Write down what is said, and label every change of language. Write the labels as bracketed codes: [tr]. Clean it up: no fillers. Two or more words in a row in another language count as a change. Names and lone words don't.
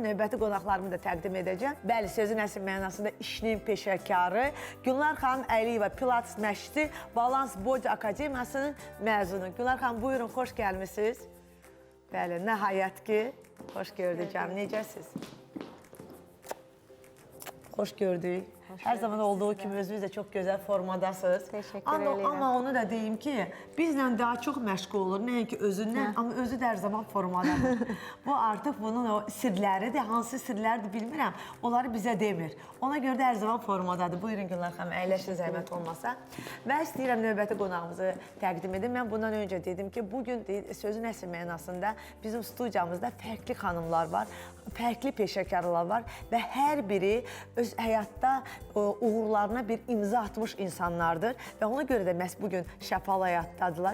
[az] Növbəti qonaqlarımı da təqdim edəcəm. Bəli, sözün əsl mənasında işinin peşəkarı Gülnar xanım Əliyeva, Pilates məşqçisi, Balans Body Akademiyasının məzunu. Gülnar xanım, buyurun, xoş gəlmişsiniz. Bəli, nəhayət ki, xoş gördük canım. Necəsiz? Xoş gördük. Her zaman olduğu kimi özünüz də çox gözəl formadasınız. [tr] Teşekkür Ama, ederim. [az] ama onu da deyim ki, bizlə daha çox məşğul olur. Nəinki özündən, amma özü də hər zaman formadadır. Bu artıq bunun o sirləridir. Hansı sirlərdir bilmirəm. Onları bizə demir. Ona görə də hər zaman formadadır. Buyurun Gülnar xanım, əyləşin zəhmət olmasa. Və istəyirəm növbəti qonağımızı təqdim edim. Mən bundan öncə dedim ki, bugün sözün əsl mənasında bizim studiyamızda fərqli xanımlar var, fərqli peşəkarlar var və hər biri öz həyatda uğurlarına bir imza atmış insanlardır və ona görə də məhz bugün şəfalı həyatdadılar.